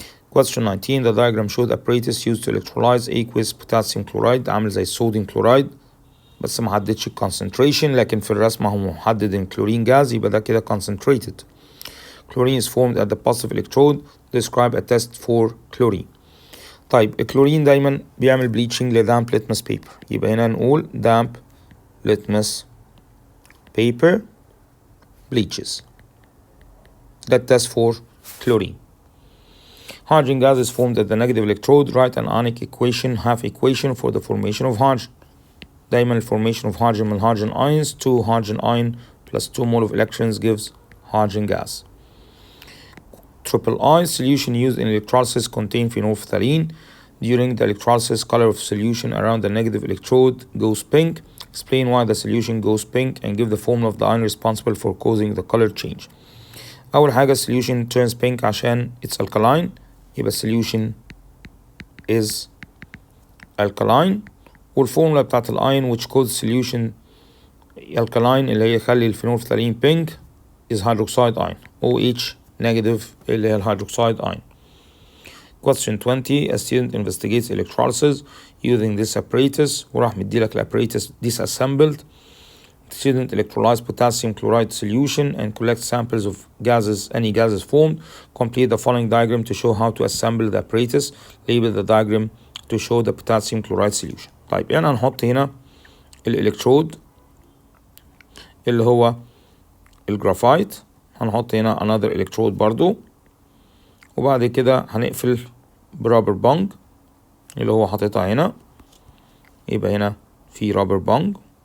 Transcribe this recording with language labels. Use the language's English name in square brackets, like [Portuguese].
[English] Question 19, the diagram showed apparatus used to electrolyze aqueous potassium chloride عامل زي الصوديوم chloride بس ما حددش concentration، لكن في الرسمة هو محدد ان كلورين جاز يبقى ده كده concentrated. Chlorine is formed at the positive electrode. Describe a test for chlorine. [Arabic] طيب الكلورين دايما بيعمل bleaching لدامب litmus paper، يبقى هنا نقول damp litmus paper bleaches. [English] That test for chlorine. Hydrogen gas is formed at the negative electrode. Write an ionic equation, half equation for the formation of hydrogen. دايما الفورميشن of hydrogen من hydrogen ions. 2 hydrogen ion plus 2 mole of electrons gives hydrogen gas. Triple I solution used in electrolysis contain phenolphthalein. During the electrolysis, color of solution around the negative electrode goes pink. Explain why the solution goes pink and give the formula of the ion responsible for causing the color change. أول حاجة solution turns pink عشان it's alkaline، يبقى solution is alkaline. والفورمولا بتاعت الاين which causes solution alkaline اللي هي يخلي الفينولفتالين pink is hydroxide ion OH [Arabic] نيجاتيف اللي هي الهيدروكسيد ion. [English] Question 20. A student investigates electrolysis using this apparatus وراح مديلك apparatus disassembled. The student electrolyzes potassium chloride solution and collects samples of any gases formed. Complete the following diagram to show how to assemble the apparatus. Label the diagram to show the potassium chloride solution. [Arabic] طيب يعني هنحط هنا الالكترود اللي هو الجرافايت، هنحط هنا another electrode برضو، وبعد كده هنقفل برابر بونج اللي هو حاططها هنا، يبقى هنا في رابر بونج